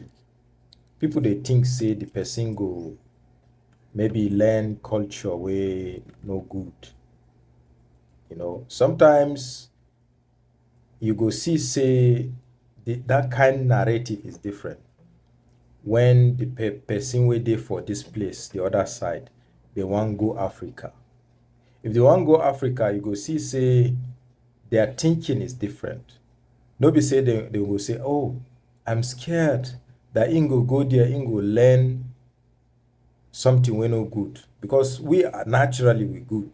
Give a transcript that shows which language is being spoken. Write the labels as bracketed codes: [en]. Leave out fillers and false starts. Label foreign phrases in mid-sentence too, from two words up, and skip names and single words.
[pcm] People they think say the person go maybe learn culture way no good. Sometimes you go see say that kind narrative is different when the person wey dey for this place the other side they wan go Africa. If they wan go Africa, you go see say their thinking is different. No be say they go say, oh, I'm scared that im go there, im go learn something wey no good, because we are naturally we good.